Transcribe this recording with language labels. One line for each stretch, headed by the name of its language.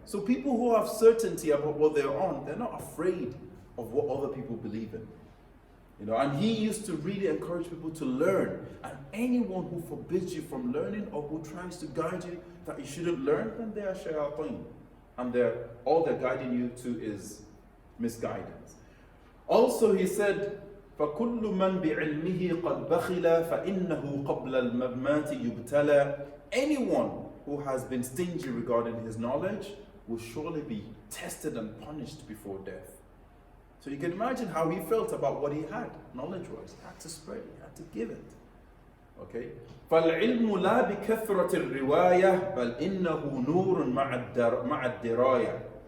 English: So people who have certainty about what they're on, they're not afraid of what other people believe in. And he used to really encourage people to learn. And anyone who forbids you from learning or who tries to guide you that you shouldn't learn, then they are shayateen. And all they're guiding you to is misguidance. Also he said,
Arabic: فَكُلُّ مَنْ بِعِلْمِهِ قَدْ بَخِلَ فَإِنَّهُ قَبْلَ الْمَمَّاتِ يُبْتَلَى.
English: Anyone who has been stingy regarding his knowledge will surely be tested and punished before death. So you can imagine how he felt about what he had, knowledge-wise. He had to spread it, he had to give it. Okay?
Arabic: فَالْعِلْمُ لَا بِكَثْرَةِ الرِّوَايَةِ بَلْ إِنَّهُ نُورٌ مَعَ الدِّرَايَةِ.